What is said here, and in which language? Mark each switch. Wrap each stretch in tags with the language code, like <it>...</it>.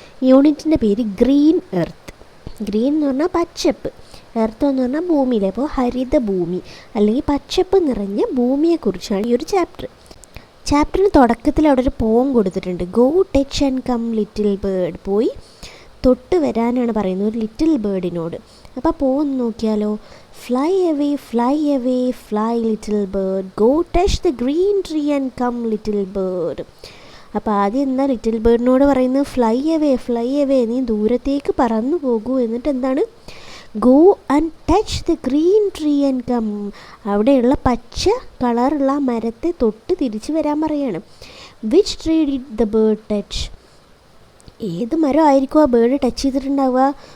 <ml>യൂണിറ്റിൻ്റെ പേര് green earth. Green എന്ന് പറഞ്ഞാൽ പച്ചപ്പ്, എർത്ത് എന്ന് പറഞ്ഞാൽ ഭൂമിയിലെ, അപ്പോൾ ഹരിത ഭൂമി അല്ലെങ്കിൽ പച്ചപ്പ് നിറഞ്ഞ ഭൂമിയെക്കുറിച്ചാണ് ഈ ഒരു ചാപ്റ്റർ. ചാപ്റ്ററിന് തുടക്കത്തിൽ അവിടെ ഒരു പോം കൊടുത്തിട്ടുണ്ട്.</ml> <en>Go touch and come little bird.</en> <ml>പോയി തൊട്ട് വരാനാണ് പറയുന്നത് ഒരു ലിറ്റിൽ ബേർഡിനോട്. അപ്പോൾ പോം നോക്കിയാലോ.</ml> <en>Fly away, fly away, fly little bird. Go touch the green tree and come little bird.</en> <ml>അപ്പോൾ ആദ്യം എന്താ ലിറ്റിൽ ബേർഡിനോട് പറയുന്നത്?</ml> <en>fly away, fly away,</en> <ml>നീ ദൂരത്തേക്ക് പറന്നു പോകൂ. എന്നിട്ട് എന്താണ്?</ml> <en>Go and touch the green tree and come.</en> <ml>അവിടെയുള്ള പച്ച കളറുള്ള മരത്തെ തൊട്ട് തിരിച്ചു വരാൻ പറയാണ്.</ml> <en>Which tree did the bird touch?</en> <ml>ഏത് മരം ആയിരിക്കും ആ ബേർഡ് ടച്ച് ചെയ്തിട്ടുണ്ടാവുക?</ml>